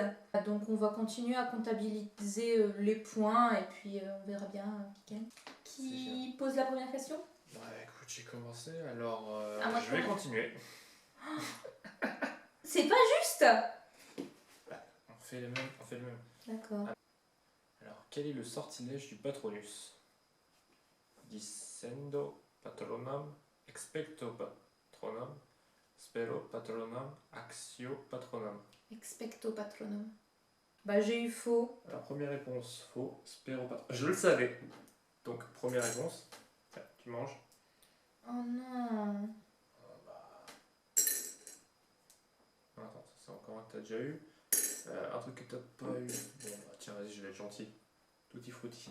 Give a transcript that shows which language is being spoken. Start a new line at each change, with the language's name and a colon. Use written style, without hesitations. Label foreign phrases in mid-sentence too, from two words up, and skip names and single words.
French: Donc on va continuer à comptabiliser les points et puis on verra bien qui gagne. Qui pose la première question? Bah écoute, j'ai commencé, alors je vais continuer. C'est pas juste! On fait le même. D'accord. Alors, quel est le sortilège du Patronus?
Latin: Dicendo patronum, expecto patronum, spero patronum, axio patronum. Expecto patronum.
French: Bah j'ai eu faux. Alors, première réponse, faux,
Latin: spero patronum.
French: Je le savais. Donc, première réponse, tu manges. Oh non. Attends, ça c'est encore un que t'as déjà eu. Un truc que t'as pas eu. Bon, bah tiens, vas-y, je vais être gentil. Tutti frutti.